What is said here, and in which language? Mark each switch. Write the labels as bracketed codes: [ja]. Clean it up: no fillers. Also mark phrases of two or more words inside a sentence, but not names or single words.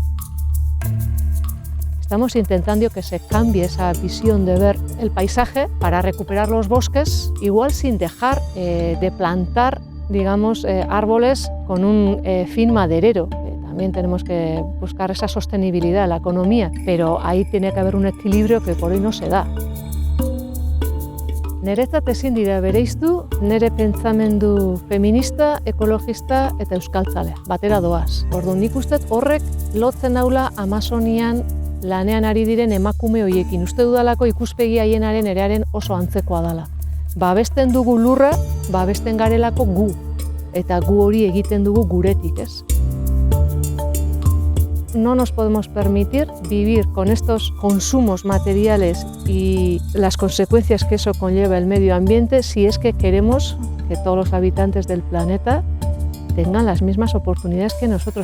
[es] Estamos intentando que se cambie esa visión de ver el paisaje para recuperar los bosques, igual sin dejar de plantar, digamos, árboles con un fin maderero. También tenemos que buscar esa sostenibilidad en la economía, pero ahí tiene que haber un equilibrio que por hoy no se da. [eu] Niretzat ezin dira bereiztu nire pentsamendu feminista, ekologista eta euskaltzalea, batera doaz. Orduan, nik uste horrek lotzen naula Amazonian lanean ari diren emakume horiekin. Uste dudalako ikuspegi haienaren erearen oso antzekoa dela. Babesten dugu lurra, babesten garelako gu. Eta gu hori egiten dugu guretik, ez? [es] No nos podemos permitir vivir con estos consumos materiales y las consecuencias que eso conlleva el medio ambiente si es que queremos que todos los habitantes del planeta tengan las mismas oportunidades que nosotros.